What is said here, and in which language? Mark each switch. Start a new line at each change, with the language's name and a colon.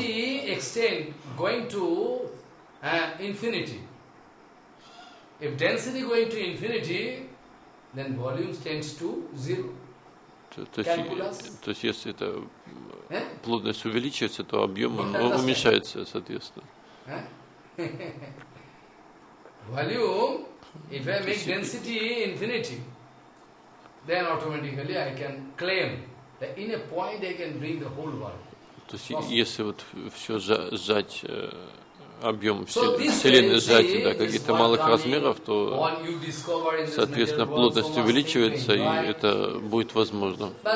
Russian: То есть если это плотность увеличивается, то объем уменьшается, соответственно.
English: Volume, if I make density infinity, then automatically I can claim that in a point I can bring the whole world.
Russian: То есть если вот все сжать объем вселенной сжать до каких-то малых размеров, то соответственно плотность увеличивается и это будет возможно.